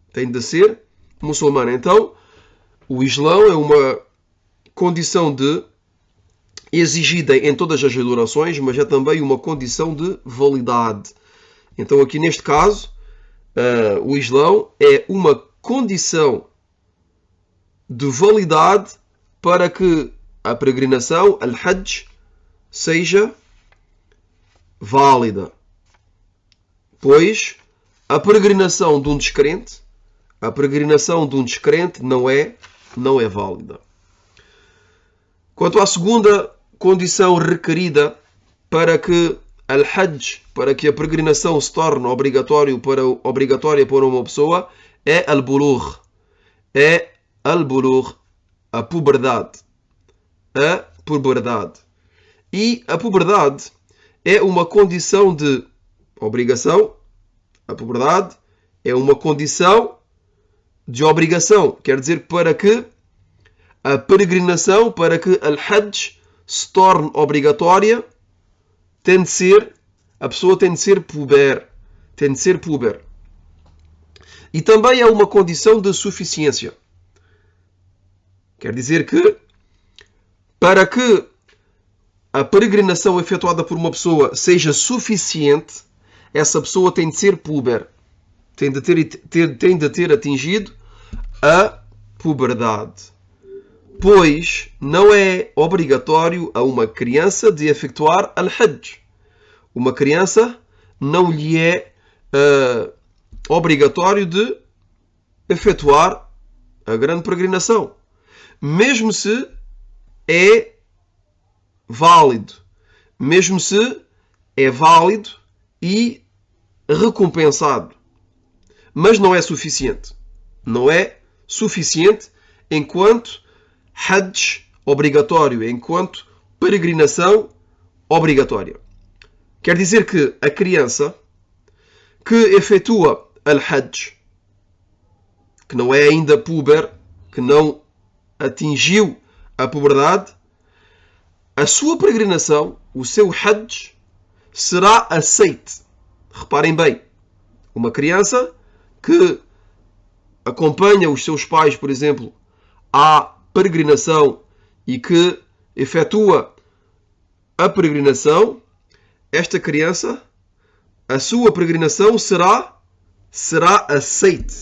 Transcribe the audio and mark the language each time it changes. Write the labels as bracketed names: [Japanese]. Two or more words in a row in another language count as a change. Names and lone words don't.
[Portuguese] Então, o Islão é uma condição exigida em todas as adorações, mas é também uma condição de validade. Então, aqui neste caso, o Islão é uma condição de validade para que a peregrinação, al-Hajj, seja válida. Pois a peregrinação de um descrente não é válida. Quanto à segunda condição requerida para que para que a peregrinação se torne obrigatória para uma pessoa, é al-bulugh. É al-bulugh, a puberdade. A puberdade. E a puberdade é uma condição de obrigação. A puberdade é uma condição de obrigação. Quer dizer, para que a peregrinação, para que al-Hajj se torne obrigatória, a pessoa tem de ser puber. E também é uma condição de suficiência. Quer dizer que, para que a peregrinação efetuada por uma pessoa seja suficiente, essa pessoa tem de ser puber. Tem de ter atingido a puberdade. Pois não é obrigatório a uma criança de efetuar al-Hajj. Uma criança não lhe é obrigatório de efetuar a grande peregrinação. Mesmo se é válido. Mesmo se é válido e recompensado. Mas não é suficiente. Não é suficiente enquanto Hajj obrigatório, enquanto peregrinação obrigatória. Quer dizer que a criança que efetua al-Hajj, que não é ainda puber, que não atingiu a puberdade, a sua peregrinação, o seu Hajj, será aceite. Reparem bem, uma criança que acompanha os seus pais, por exemplo, à peregrinação e que efetua a peregrinação, esta criança, a sua peregrinação será aceite.